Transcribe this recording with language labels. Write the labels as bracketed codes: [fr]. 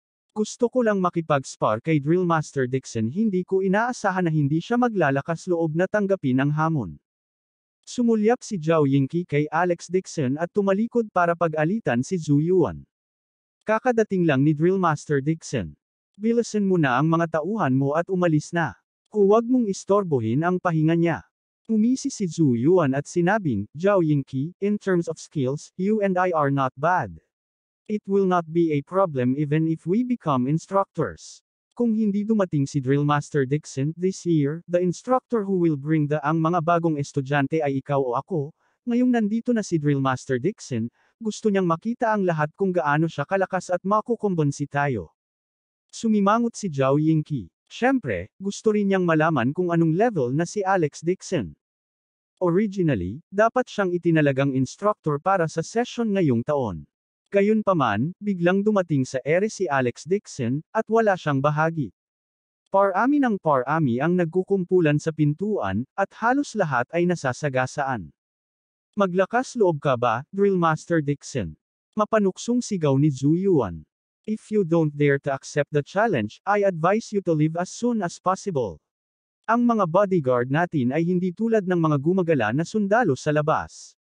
[tl] Gusto ko lang makipag-spar kay Drill Master Dixon, hindi ko inaasahan na hindi siya maglalakas loob na tanggapin ang hamon. Sumulyap si Zhao Yingqi kay Alex Dixon at tumalikod para pag-alitan si Zhu Yuan. Kakadating lang ni Drill Master Dixon. Bilisan mo na ang mga tauhan mo at umalis na. Huwag mong istorbohin ang pahinga niya. Umisi si Zhu Yuan at sinabing, [en] Zhao Yingqi, in terms of skills, you and I are not bad. It will not be a problem even if we become instructors. [tl] Kung hindi dumating si Drill Master Dixon [en] this year, the instructor who will bring [tl] ang mga bagong estudyante ay ikaw o ako. Ngayong nandito na si Drill Master Dixon, gusto niyang makita ang lahat kung gaano siya kalakas at makukumbonsi tayo. Sumimangot si Zhao Yingqi. Siyempre, gusto rin niyang malaman kung anong level na si Alex Dixon. Originally, dapat siyang itinalagang instructor para sa session ngayong taon. Gayunpaman, biglang dumating sa ere si Alex Dixon, at wala siyang bahagi. Parami ng parami ang nagkukumpulan sa pintuan, at halos lahat ay nasasagasaan. Maglakas loob ka ba, Drill Master Dixon? Mapanuksong sigaw ni Zhu Yuan. [en] If you don't dare to accept the challenge, I advise you to leave as soon as possible. [tl] Ang mga bodyguard natin ay hindi tulad ng mga gumagala na sundalo sa labas.